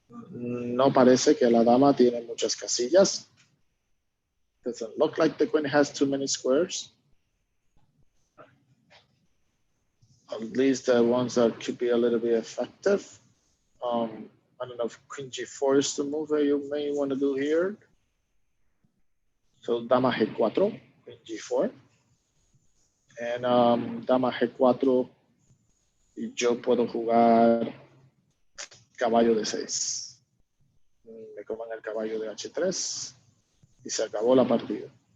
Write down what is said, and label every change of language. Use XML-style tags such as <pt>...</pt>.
<es>No parece que la dama tiene muchas casillas.</es> <en>Doesn't look like the queen has too many squares. At least the ones that could be a little bit effective. I don't know if queen g4 is the move that you may want to do here. So dama g4, queen g4.</en> <es>And dama g4, y yo puedo jugar caballo de 6. Me coman el caballo de h3 y se acabó la partida.</es>